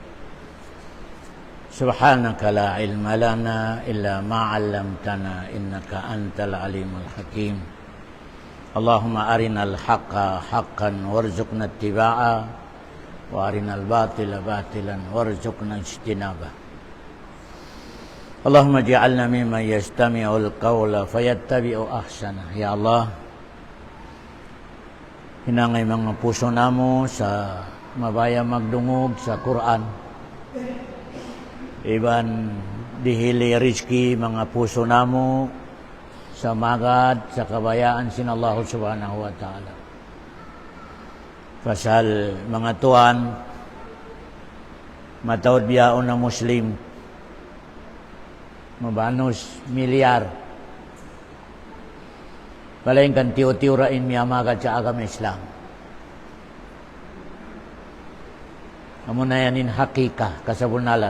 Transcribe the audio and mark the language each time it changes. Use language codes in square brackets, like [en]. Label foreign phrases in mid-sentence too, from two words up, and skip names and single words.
[ar] سبحانك لا علم لنا إلا ما علمتنا إنك أنت العليم الحكيم. اللهم أرنا الحق حقا وارزقنا اتباع وأرنا الباطل باطلا وارزقنا اجتنابه. اللهم اجعلنا ممن يستمع القول فيتبع أحسن. [tsg] Ya Allah, hinangay mga puso namo sa mabaya magdungog sa Quran. Iban dihili rizki mga puso namo sa magad sa kabayaan sin Allah [ar] سبحانه وتعالى. [tsg] Pasal mga tuan, matawad biyaon na Muslim, mabanos milyar. Balayin kan tiyo-tiyurain miyamagat sa agam Islam. Amo na yanin hakika, kasabunalan.